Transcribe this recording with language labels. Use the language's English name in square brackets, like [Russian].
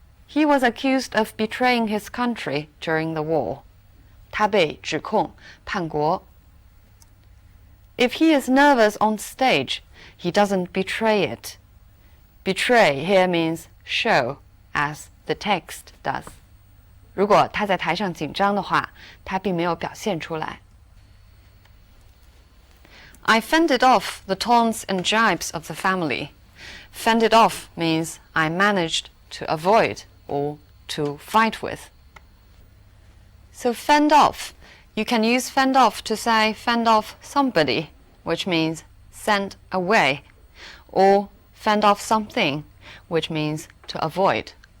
[English] He was accused of betraying his country during the war. [Chinese] 他被指控叛国。 [English] If he is nervous on stage, he doesn't betray it. Betray here means show, as the text does. [Chinese] 如果他在台上紧张的话，他并没有表现出来。 [English] I fended off the taunts and jibes of the family. Fended off means I managed to avoid or to fight with. So fend off, you can use fend off to say fend off somebody, which means send away, or fend off something, which means to avoid.